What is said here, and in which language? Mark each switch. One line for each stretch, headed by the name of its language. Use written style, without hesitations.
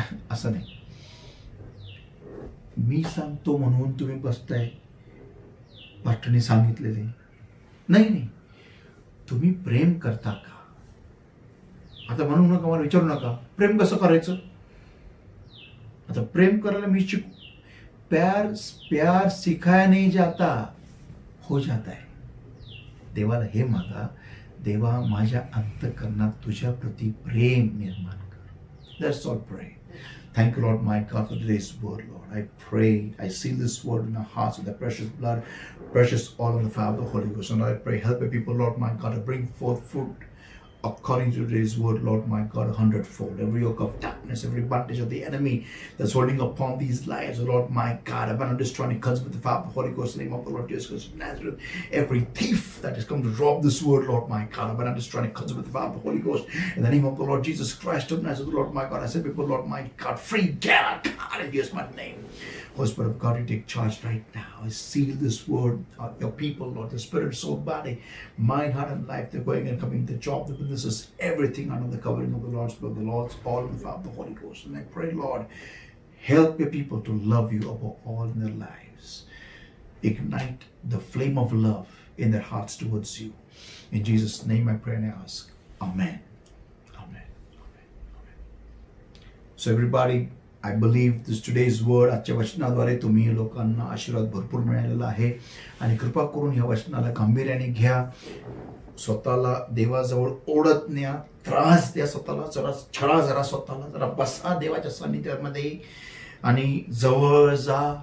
Marathi: असं नाही मी सांगतो म्हणून तुम्ही बसताय पास्टरने सांगितलेले नाही नाही. तुम्ही प्रेम करता का? आता म्हणू नका, मला विचारू नका प्रेम कसं करायचं. आता प्रेम करायला मी शिकू.
Hindi: प्यार प्यार सिखाया नहीं जाता, हो जाता है.
Marathi: देवाला हे मागा, देवा माझ्या अंतःकरणात तुझ्या प्रती प्रेम निर्माण कर.
English: That's all pray. Thank you, Lord, my God, for today's word, Lord. I pray, I seal this word in our hearts with the precious blood, precious oil of the fire of the Holy Ghost. And I pray, help your people, Lord, my God, to bring forth fruit according to today's word, Lord, my God, 100-fold. Every yoke of darkness, every bondage of the enemy that's holding upon these lives, Lord, my God, abandon, destroy, and cleanse with the fire of the Holy Ghost, in the name of the Lord Jesus Christ of Nazareth. Every thief that has come to rob this word, Lord, my God, abandon, destroy, and cleanse with the fire of the Holy Ghost, in the name of the Lord Jesus Christ of Nazareth, Lord, my God. I say, people, Lord, my God, free, get out, God, in Jesus' mighty name. Holy Spirit of God, you take charge right now. I seal this word, your people, Lord, the spirit, soul, body, mind, heart, and life. They're going and coming, the job, the businesses, everything under the covering of the Lord's blood, the Lord's all in the power of the Holy Ghost. And I pray, Lord, help your people to love you above all in their lives. Ignite the flame of love in their hearts towards you. In Jesus' name I pray and I ask. Amen. Amen. Amen. Amen. So everybody, I believe this today's word,
Marathi: आजच्या वचनाद्वारे तुम्ही लोकांना आशीर्वाद भरपूर मिळालेला आहे. आणि कृपा करून या वचनाला गांभीर्याने घ्या. स्वतःला देवाजवळ ओढत न्या, त्रास द्या स्वतःला, जरा छळा जरा स्वतःला, जरा बसा देवाच्या सान्निध्यामध्ये आणि जवळ जा.